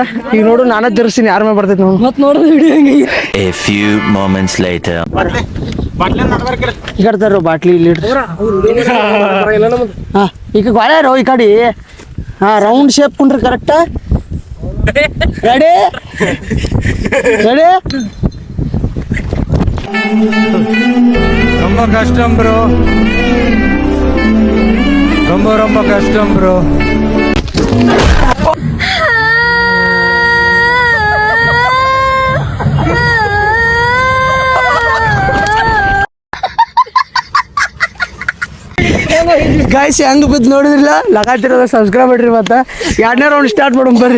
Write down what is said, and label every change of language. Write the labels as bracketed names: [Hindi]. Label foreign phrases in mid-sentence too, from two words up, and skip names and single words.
[Kannada] ಈಗ ನೋಡು ನಾನೇ ತಿರ್ಸ್ತೀನಿ ಯಾರ ಮ್ಯಾಗ ಬರ್ತೈತಿ ನೋಡು. ಮತ್ತೆ ನೋಡೋದು ವಿಡಿಯೋ ಹೆಂಗೆ. [English] A few moments later. [Kannada] ಈಗ ಇಡ್ತಾರ ಬಾಟ್ಲಿ ಇಲ್ಲಿ ಹಾ ಈಗ ಗಾಳ್ಯಾರೋ ಈ ಕಡೆ. ಹಾ [English] round shape [Kannada] ಕುಂಡ್ರಿ ಕರೆಕ್ಟ್. [English] ready ready. [Tamil] ரொம்ப கஷ்டம் ப்ரோ, ரொம்ப ரொம்ப கஷ்டம் ப்ரோ. [Kannada] ಗೈಸ್ ಹೆಂಗ್ ಬಿದ್ದು ನೋಡಿದ್ರಿಲ್ಲ. ಲಗಾತಿರೋದ ಸಬ್ಸ್ಕ್ರೈಬ್ ಮಾಡ್ರಿ. ಮತ್ತೆ ಎರಡನೇ ರೌಂಡ್ ಸ್ಟಾರ್ಟ್ ಮಾಡೋಣ ಬರ್ರಿ.